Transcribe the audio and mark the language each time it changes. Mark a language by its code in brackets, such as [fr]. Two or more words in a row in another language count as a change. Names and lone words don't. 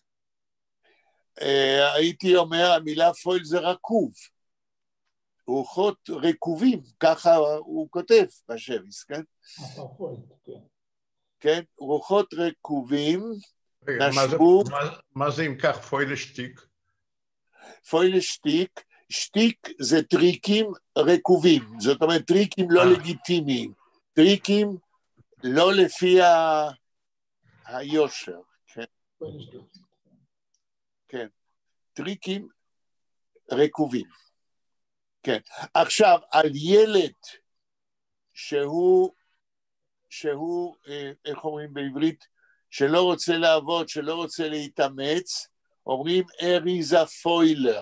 [he] הייתי אומר, המילה פויל זה רקוב. רוחות רקובים, ככה הוא כותב בשביס, כן? כן, רוחות רקובים נשבו... מה זה אם כך [yi] פוילה שטיק? פוילה שטיק, [he] שטיק זה טריקים רקובים, זאת אומרת טריקים לא לגיטימיים, טריקים לא לפי היושר, כן? כן, טריקים רקובים. כן, עכשיו על ילד שהוא, איך אומרים בעברית, שלא רוצה לעבוד, שלא רוצה להתאמץ, אומרים [yi] אריזה פוילר.